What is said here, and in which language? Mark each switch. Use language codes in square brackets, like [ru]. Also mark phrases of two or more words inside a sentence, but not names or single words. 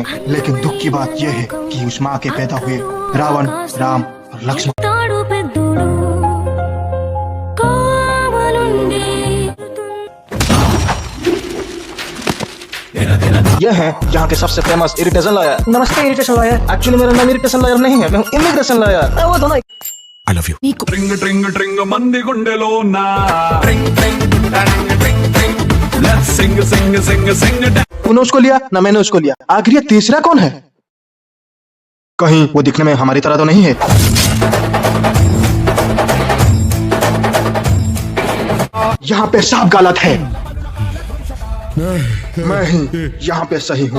[hi] लेकिन दुख की बात यह है कि उस माँ के पैदा हुए रावण, राम और लक्ष्मण। यह है यहाँ के सबसे फेमस [en] irritation lawyer. [hi] नमस्ते [en] irritation lawyer. [hi] एक्चुअली मेरा नाम [en] irritation lawyer [hi] नहीं है, मैं हूँ [en] immigration lawyer. [hi] वो दोनों [en] I love you. Tring tring tring [te] mandi gundelo na. Tring tring tring tring tring. [en] Let's sing sing sing sing. [hi] तूने उसको लिया ना मैंने उसको लिया, आखिर ये तीसरा कौन है? कहीं वो दिखने में हमारी तरह तो नहीं है? यहाँ पे सब गलत है, मैं ही यहाँ पे सही हूँ।